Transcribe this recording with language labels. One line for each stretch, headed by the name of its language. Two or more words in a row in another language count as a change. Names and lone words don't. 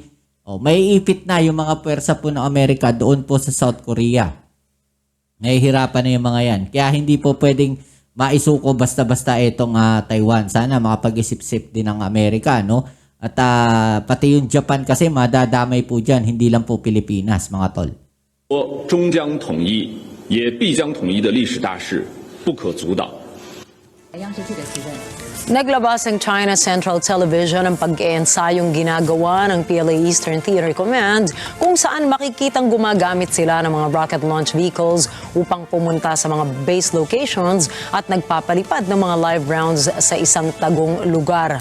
Filipino: May ipit na yung mga pwersa po ng Amerika doon po sa South Korea. Nahihirapan na yung mga yan. Kaya hindi po pwedeng maisuko basta-basta itong Taiwan. Sana makapag-isip-isip din ng Amerika, no? At pati yung Japan kasi madadamay po dyan, hindi lang po Pilipinas, mga tol.
Chinese: 终将统一，也必将统一的历史大势不可阻挡。
Filipino: Naglabas ang China Central Television ng pag-eensayong ginagawa ng PLA Eastern Theater Command kung saan makikitang gumagamit sila ng mga
English: rocket launch vehicles
Filipino: upang pumunta sa mga
English: base locations
Filipino: at nagpapalipad ng mga
English: live rounds
Filipino: sa isang tagong lugar.